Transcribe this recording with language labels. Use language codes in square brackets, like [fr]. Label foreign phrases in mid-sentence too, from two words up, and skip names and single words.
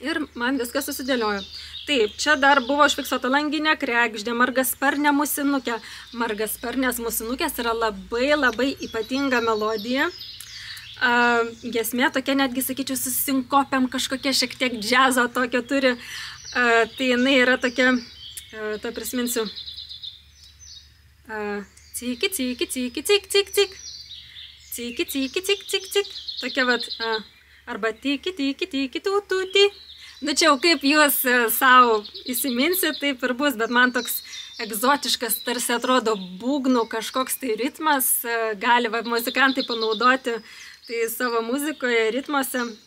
[lt] ir man viskas susidėliojo. Taip, čia dar buvo užfiksuota langinė kregždė, margasparnė musinukė. Margasparnės musinukės yra labai ypatinga melodija. Giesmė tokia netgi, sakyčiau, su sinkopiam kažkokia šiek tiek džiazo tokio turi. Tai jinai yra tokia, tai prisiminsiu. Ciki, ciki, ciki, cik, cik, cik. Ciki, ciki, cik, cik, cik. Tokia vat, arba tiki, tiki, tiki, tu, tu, ti. Nu čia jau kaip jūs savo įsiminsit, taip ir bus, bet man toks egzotiškas, tarsi atrodo būgnų kažkoks tai ritmas, gali muzikantai panaudoti tai savo muzikoje, ritmuose.